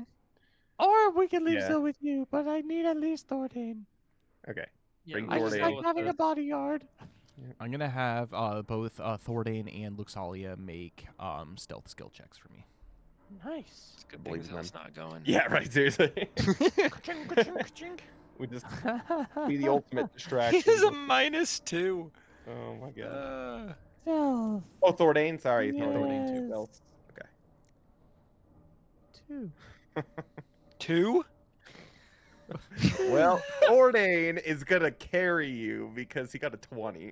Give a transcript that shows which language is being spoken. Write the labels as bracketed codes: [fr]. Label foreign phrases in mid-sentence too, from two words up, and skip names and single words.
[en] Or we can leave Yeah. Zill with you, but I need at least Thordane. Okay. Yeah, Bring I let's just Thordane. go like with having the- a bodyguard. I'm gonna have both Thordane and Luxalia make stealth skill checks for me. Nice. It's a good Believe thing them. Zill's not going. Yeah, right, seriously. Ka-ching, ka-ching, ka-ching. We just be the ultimate He distraction. is a -2. Oh my god. Stealth. Oh, Thordane, sorry. Yes. Thordane too, Bill. 2. 2? Well, Thordane is gonna carry you because he got a 20.